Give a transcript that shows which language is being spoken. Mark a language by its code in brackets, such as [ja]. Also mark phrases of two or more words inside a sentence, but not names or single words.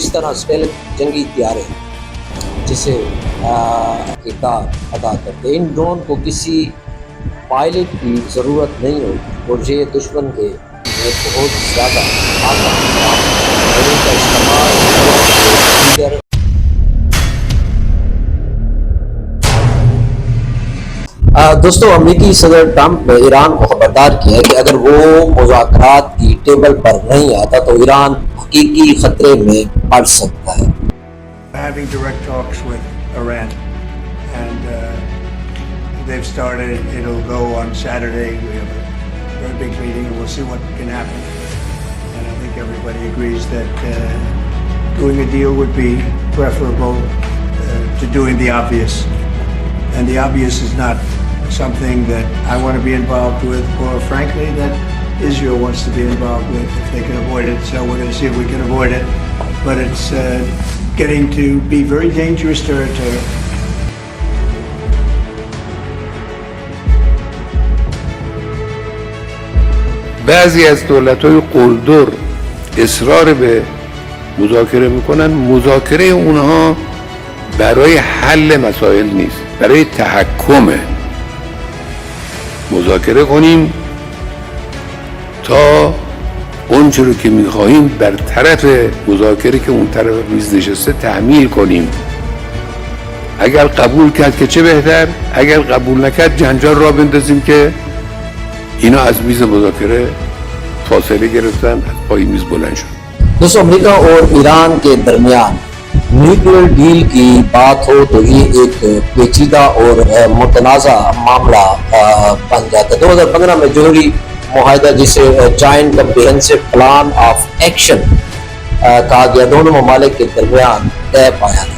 [ur] اس طرح اسٹیلتھ جنگی طیارے جسے کردار ادا کرتے، ان ڈرون کو کسی پائلٹ کی ضرورت نہیں ہوتی اور یہ دشمن کے بہت زیادہ کا استعمال دیگر دوستوں امریکی صدر ٹرمپ نے ایران کو خبردار کیا ہے کہ اگر وہ مذاکرات کی ٹیبل پر نہیں آتا تو ایران حقیقی خطرے میں پڑ سکتا ہے۔ [en] Having direct talks with Iran and they've started, it'll go on Saturday. We have a very big meeting and we'll see what can happen. And I think everybody agrees that doing a deal would be preferable to doing the obvious. And the obvious is not something that I want to be involved with, or frankly that Israel wants to be involved with if they can avoid it. So we're going to see if we can avoid it. But it's getting to be very dangerous territory. [fa] بعضی از دولت‌های قلدر اصرار به مذاکره میکنن. مذاکره اونها برای حل مسائل نیست، برای تحکمه. مذاکره کنیم تا اون چیزی که میخواهیم بر طرف مذاکره که اون طرف میز نشسته تحمیل کنیم. اگر قبول کرد که چه بهتر، اگر قبول نکرد جنجال را بندازیم که اینا از میز مذاکره فاصله گرفتن، از پای میز بلند شد. [ur] دوستوں امریکہ اور ایران کے درمیان [en] nuclear deal [ur] کی بات ہو تو یہ ایک پیچیدہ اور متنازع معاملہ بن جاتا ہے۔ 2015 میں جوہری معاہدہ جسے جوائنٹ کمپریہنسو پلان آف ایکشن کہا گیا دونوں ممالک کے درمیان طے پایا تھا۔